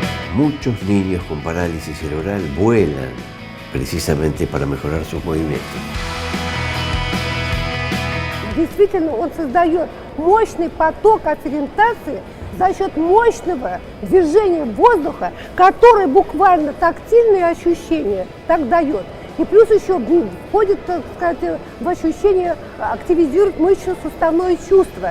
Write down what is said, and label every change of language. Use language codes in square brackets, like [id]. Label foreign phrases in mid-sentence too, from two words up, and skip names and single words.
[es] muchos niños con parálisis cerebral vuelan precisamente para mejorar sus movimientos. [ru] Действительно, он создает мощный поток ориентации за счет мощного движения воздуха, который буквально тактильные ощущения так дает. И плюс еще входит, так сказать, в ощущение, активизирует мышечно-суставное чувство.